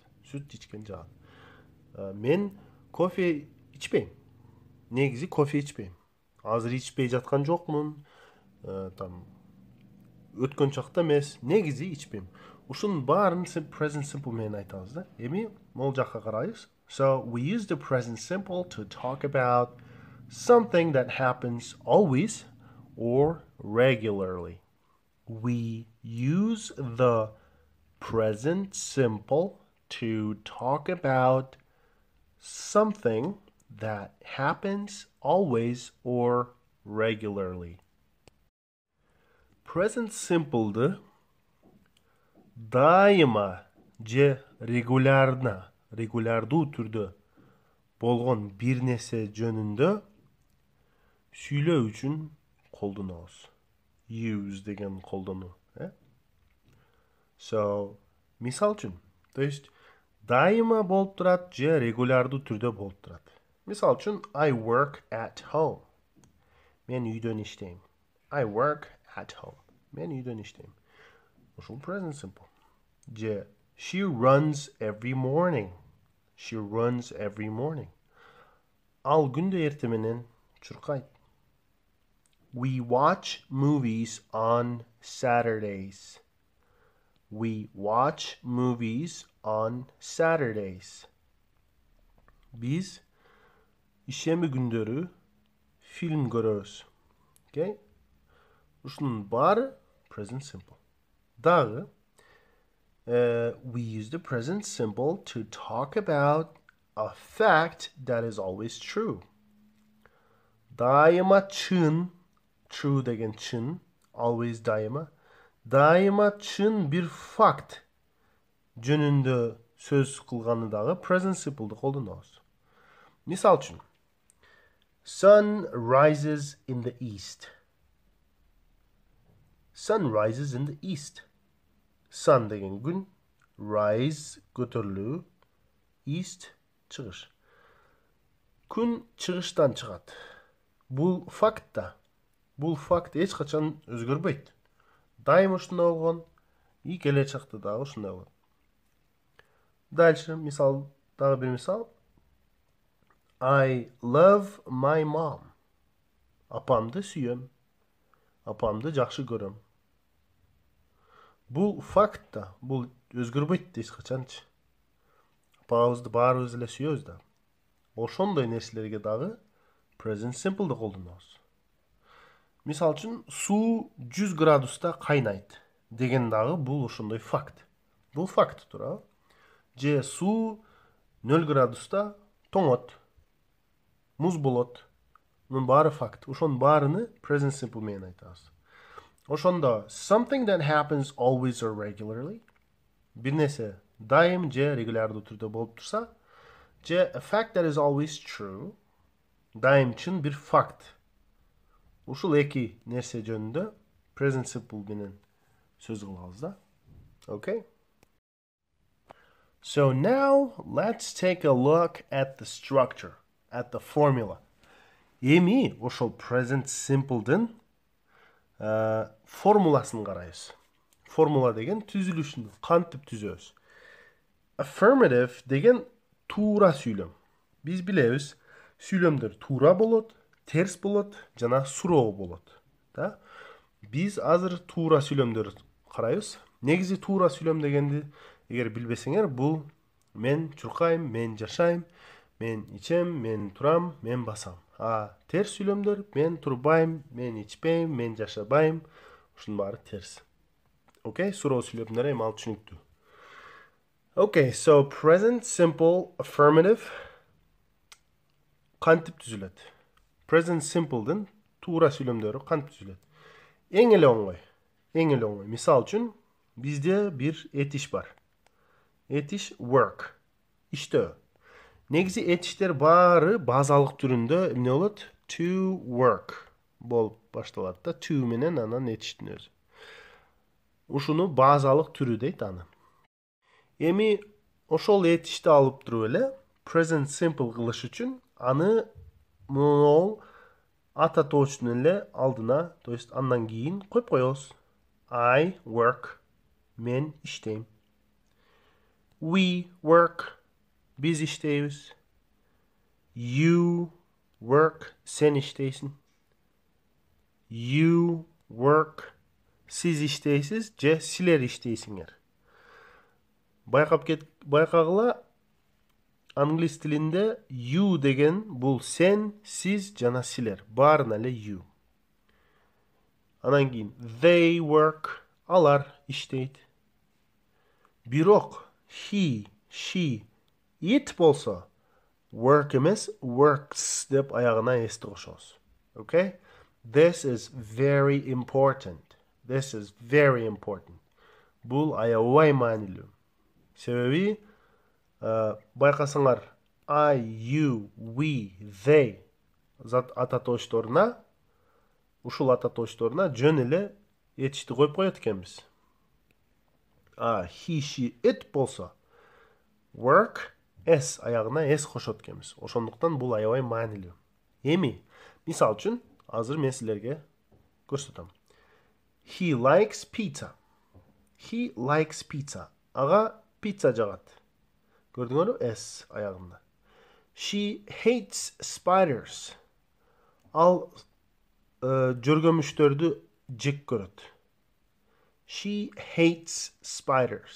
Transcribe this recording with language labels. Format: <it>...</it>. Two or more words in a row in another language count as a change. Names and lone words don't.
<ky>Сүт ичкен жагат. Мен кофе ичпейм. Негизи кофе ичпейм. Азыр ичпей жаткан жокмун. Там өткөн чакта эмес. Негизи ичпейм. Ушунун баарын</ky> <en>present simple</en> <ky>менен айтабыз да. Эми могул жакка карайбыз.</ky> <en>So we use the present simple to talk about something that happens always or regularly. We use the present simple to talk about something that happens always or regularly. Present simple'ды</en> <ky>дайыма же регулярдуу түрдө болгон бир нерсе жөнүндө сүйлөө үчүн колдонобуз. Use деген колдонуу. So, мисал үчүн,</ky> <ru>то есть</ru> <ky>дайыма болуп турат же регулярдуу түрдө болуп турат. Мисал үчүн,</ky> <en>I work at home.</en> <ky>Мен үйдөн иштейм.</ky> <en>I work at home.</en> <ky>Мен үйдөн иштейм. Ушул</ky> <en>present simple. Же she runs every morning. She runs every morning.</en> <ky>Ал күндө эртең менен чуркайт.</ky> <en>We watch movies on Saturdays. We watch movies on Saturdays.</en> <ky>Biz ишемби күндөрү фильм көрөбүз. Okay? Ушунун баары</ky> <en>present simple. Дагы we use the present simple to talk about a fact that is always true.</en> <ky>Daima чын, true деген чын, always daima. Daima чын bir факт жөнүндө сөз кылганы дагы</ky> <en>present simple'ды</en> <ky>колдонобуз. Мисал үчүн,</ky> <en>sun rises in the east. Sun rises in the east.</en> <ky>Sun деген күн, rise көтөрүлүү, east чыгыш. Күн чыгыштан чыгат. Бул факт да. Бул факт эч качан өзгөрбөйт. Дайыма ушундай болгон, и келечекте дагы ушундай болот. Дальше мисал, дагы бир мисал.</ky> <en>I love my mom.</en> <ky>Апамды сүйөм. Апамды жакшы көрөм. Бул факт да, бул өзгөрбөйт эч качанчы. Апабызды баарыбыз эле сүйөбүз да. Ошондой нерселерге дагы</ky> <en>present simple'ды</en> <ky>колдонобуз. Мисал үчүн, суу 100 градуста кайнайт деген дагы бул ошондой факт. Бул факт туурабы? Же суу 0 градуста тоңот, муз болот. Мунун баары факт. Ошонун баарыны</ky> <en>present simple</en> <ky>менен айтабыз.</ky> <en>Ошондо something that happens always or regularly,</en> <ky>бир нерсе дайым же регулярдуу түрдө болуп турса, же</ky> <en>a fact that is always true,</en> <ky>дайым чын бир факт. Ушул эки нерсе жөнүндө</ky> <en>present simple</en> <ky>менен сөз кылабыз да. Okay?</ky> <en>So now let's take a look at the structure, at the formula.</en> <ky>Эми ошол</ky> <en>present simple'дын</en> <ky>формуласын карайбыз. Формула деген түзүлүшүн кантип түзөбүз. Affirmative деген туура сүйлөм. Биз билебиз, сүйлөмдөр туура болот, терс болот жана суроо болот. Да? Биз азыр туура сүйлөмдөр карайбыз. Негизи туура сүйлөм дегенди эгер билбесеңер, бул мен чуркайм, мен жашайм, мен ичем, мен турам, мен басам. Терс сүйлөмдөр мен турбайм, мен ичпейм, мен жашабайм. Ушунун баары терс. Окей, суроо сүйлөмдөр эми ал түшүнүктүү.</ky> <en>Okay, so present simple affirmative</en> <ky>кантип түзүлөт?</ky> <en>Present simple'дын</en> <ky>туура сүйлөмдөрү кантип түзүлөт? Эң эле оңой. Мисал үчүн, бизде бир этиш бар. Этиш work. Иштөө. Негизи этиштер баары базалык түрүндө эмне болот?</ky> <en>To work</en> <ky>болуп башталат да. To менен анан этиштин өзү. Ушуну базалык түрү дейт аны. Эми ошол этишти алып туруп эле</ky> <en>present simple</en> <ky>кылыш үчүн аны могул ата тоочтун эле алдына,</ky> <ru>то есть</ru> <ky>андан кийин коюп коебуз.</ky> <en>I work.</en> <ky>Мен иштейм.</ky> <en>We work.</en> <ky>Биз иштейбиз.</ky> <en>You work.</en> <ky>Сен иштейсиң.</ky> <en>You work.</en> <ky>Сиз иштейсиз же силер иштейсиңер. Байкагыла, англис тилинде you деген бул сен, сиз жана силер. Баарына эле you. Анан кийин</ky> <en>they work.</en> <ky>Алар иштейт. Бирок</ky> <en>he, she, it</en> <ky>болсо work эмес, works деп аягына эсти кошобуз. Okay?</ky> <en>This is very important.</en> <ky>Бул аябай маанилүү. Себеби байкасаңар</ky> <en>I, you, we, they</en> <ky>зат ата тоочторуна, ушул ата тоочторуна жөн эле этишти коюп коет экенбиз.</ky> <en>He, she, it</en> <ky>болсо work, s аягына s кошот экенбиз. Ошондуктан бул аябай маанилүү. Эми, мисал үчүн, азыр мен силерге көрсөтөм.</ky> <en>He likes pizza.</en> <ky>Ага пицца жагат. Көрдүңөрбү? S аягында.</ky> <en>She hates spiders.</en> <ky>Ал жөргөмүчтөрдү жек көрөт.</ky> <en>She hates spiders.</en>